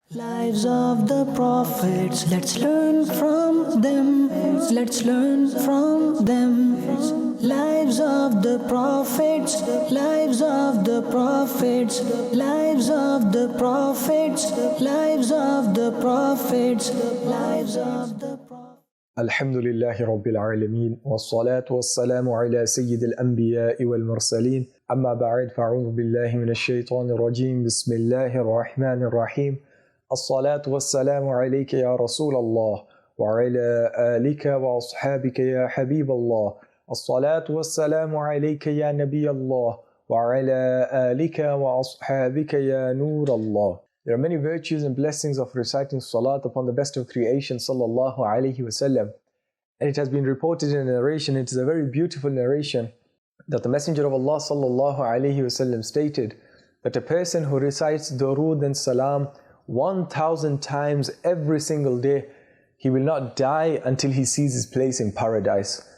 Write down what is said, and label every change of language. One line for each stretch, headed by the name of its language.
English: Lives of the prophets, let's learn from them. Let's learn from them. Lives of the prophets, lives of the prophets, lives of the prophets, lives of the prophets, lives of the prophets.
Arabic: الحمد لله رب العالمين والصلاة والسلام على سيد الأنبياء والمرسلين أما بعد فأعوذ بالله من الشيطان الرجيم بسم الله الرحمن الرحيم الصلاة والسلام عليك يا رسول الله وعلى آلك وأصحابك يا حبيب الله الصلاة والسلام عليك يا نبي الله وعلى آلك وأصحابك يا نور الله.
English: There are many virtues and blessings of reciting salat upon the best of creation sallallahu alaihi wasallam. And it has been reported in a narration, it is a very beautiful narration, that the Messenger of Allah sallallahu alaihi wasallam stated that a person who recites durood and salam 1,000 times every single day, he will not die until he sees his place in paradise.